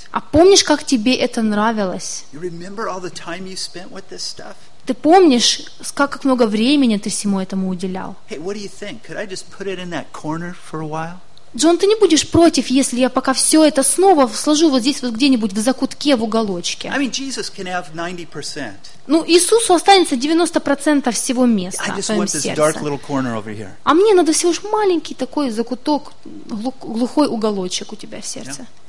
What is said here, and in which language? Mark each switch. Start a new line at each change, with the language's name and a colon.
Russian: А помнишь, как тебе это нравилось?
English: You remember all the time you spent with this stuff?
Russian: Ты помнишь, как много времени ты всему этому уделял?
English: Hey, what do you think? Could I just put it in that corner for a while?
Russian: Джон, ты не будешь против, если я пока все это снова сложу вот здесь вот где-нибудь в закутке, в уголочке?
English: I mean, Jesus can have 90%.
Russian: Ну, Иисусу останется 90% всего места в твоем сердце. А мне надо всего лишь маленький такой закуток, глухой уголочек у тебя в сердце.